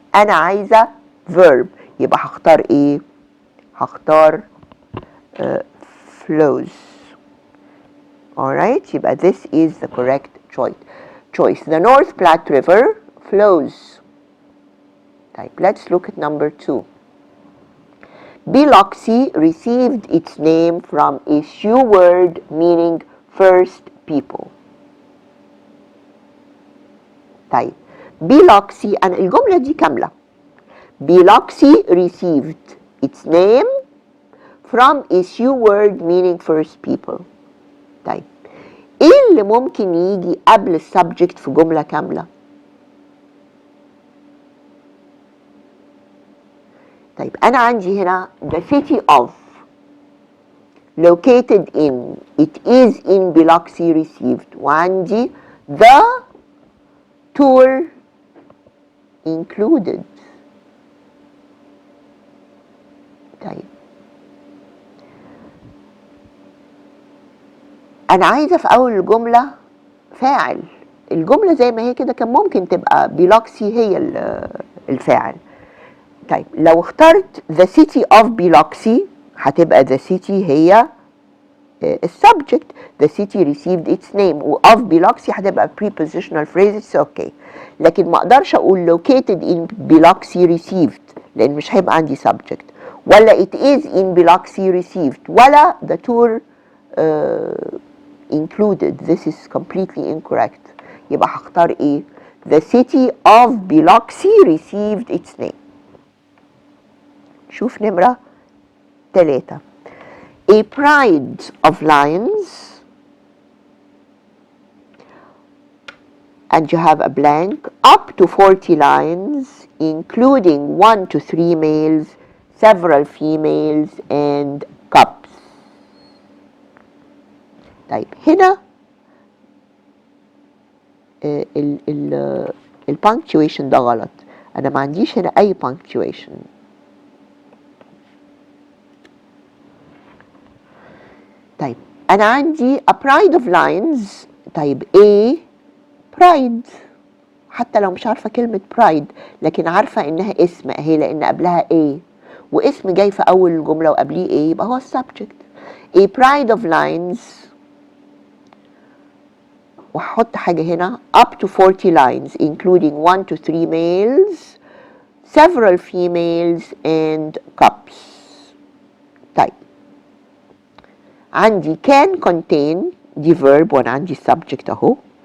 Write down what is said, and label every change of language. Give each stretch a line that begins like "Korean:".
Arabic: أنا عايزة verb، يبقى هختار إيه؟ هختار flows.
English: alright، يبقى this is the correct choice. The North Platte River flows. طيب let's look at number 2. Biloxi received its name from a Sioux word meaning first people.
Arabic: طيب Biloxi، أنا الجملة دي كاملة.
English: Biloxi received its name from a Sioux word meaning first people.
Arabic: طيب ايه اللي ممكن يجي قبل السبجكت في جملة كاملة؟ طيب أنا عندي هنا
English: the city of located in it is in Biloxi received،
Arabic: وعندي
English: the tour included.
Arabic: طيب أنا عايزة في أول الجملة فاعل. الجملة زي ما هي كده كان ممكن تبقى Biloxi هي الفاعل. طيب لو اخترت
English: the city of Biloxi
Arabic: هتبقى the city هي السبجكت.
English: the city received its name، و of Biloxi هتبقى prepositional phrase. it's okay.
Arabic: لكن ما اقدرش اقول
English: located in Biloxi received
Arabic: لان مش هيبقى عندي subject، ولا
English: it is in Biloxi received،
Arabic: ولا
English: the tour included. this is completely incorrect.
Arabic: يبقى هختار ايه؟
English: the city of Biloxi received its name.
Arabic: شوف نمرة 3.
English: A pride of lions and you have a blank up to 40 lions including 1 to 3 males, several females and cubs.
Arabic: طيب هنا ال punctuation ده غلط. أنا ما عنديش هنا أي punctuation. طيب أنا عندي a pride of lions. طيب A pride، حتى لو مش عارفة كلمة pride لكن عارفة إنها اسم أهي لأن قبلها A، واسم جاي في أول الجملة وقبليه A يبقى هو السبجكت.
English: A pride of lions،
Arabic: وهحط حاجة هنا
English: up to 40 lines including 1 to 3 males, several females and cubs.
Arabic: طيب عندي can contain دي verb وانا عندي subject اهو.